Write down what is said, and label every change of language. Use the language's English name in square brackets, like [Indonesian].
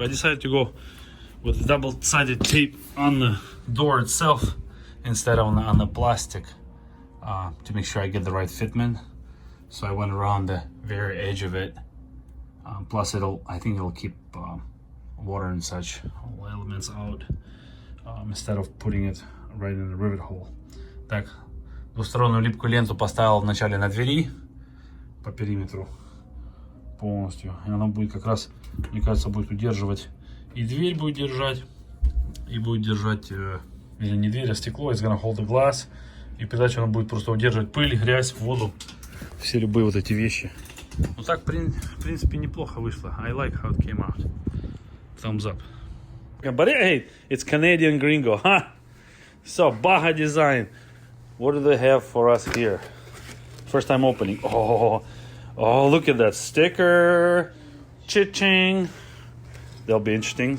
[English] I decided to go with double-sided tape on the door itself instead of on the plastic to make sure I get the right fitment. So I went around the very edge of it. Plus I think it'll keep water and such all elements out instead of putting it right in the rivet hole. [Russian] Так, двустороннюю липкую ленту поставил вначале на двери по периметру полностью. И она будет как раз, мне кажется, будет удерживать, и дверь будет держать, и будет держать, или не дверь, а стекло, [English] it's gonna hold the glass. [Russian] И передача она будет просто удерживать пыль, грязь, воду, все любые вот эти вещи. Ну так, в принципе, неплохо вышло. [English] I like how it came out. Thumbs up. But hey, it's Canadian gringo, huh? So, Baja Design. What do they have for us here? First time opening. Oh, look at that sticker. Cha-ching. They'll be interesting.